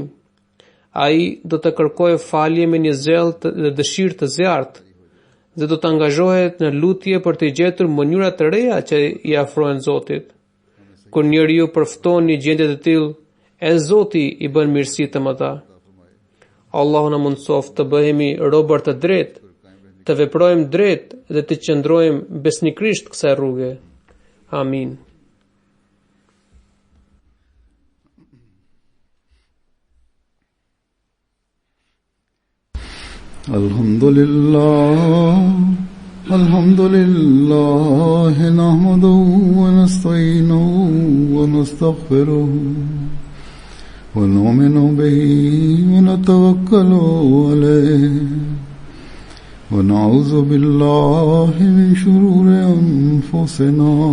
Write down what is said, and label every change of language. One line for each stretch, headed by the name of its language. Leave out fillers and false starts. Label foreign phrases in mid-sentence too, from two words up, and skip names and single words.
Albanian: Ai do të kërkojë falje me një zell dhe dëshirë të zjarrt dhe do të angazhohet në lutje për të gjetur mënyra të reja që i afrohen Zotit. Kur njeriu përfton një gjendje të tillë, e Zoti i bën mirësi të mëdha. Allahu na mundsoft të bëhemi robër të drejtë, të veprojmë drejt dhe të qëndrojmë besnikrisht kësaj rruge. Amin.
Arabic: الحمد لله نحمده ونستعينه ونستغفره ونؤمن به ونتوكل عليه ونعوذ بالله من شرور أنفسنا